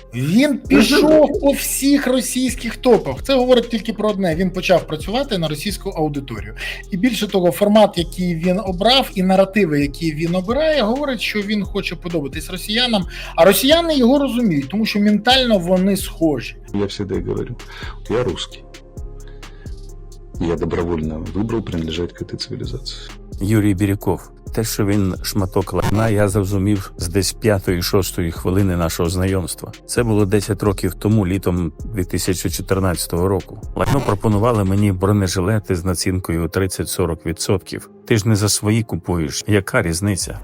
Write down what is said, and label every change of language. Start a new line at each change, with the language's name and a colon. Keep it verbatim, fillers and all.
Ukrainian: Він пішов по всіх російських топах. Це говорить тільки про одне. Він почав працювати на російську аудиторію. І більше того, формат, який він обрав, і наративи, які він обирає, говорить, що він хоче подобатись росіянам. А росіяни його розуміють, тому що ментально вони схожі.
Russian: Я всегда говорю, я русский. Я добровольно выбрал принадлежать к этой цивилизации.
Ukrainian: Юрій Біряков. Те, що він шматок лайна, я зрозумів з десь п'ятої, шостої хвилини нашого знайомства. Це було десять років тому, літом дві тисячі чотирнадцятого року. Лайно пропонували мені бронежилети з націнкою тридцять-сорок відсотків. Ти ж не за свої купуєш. Яка різниця?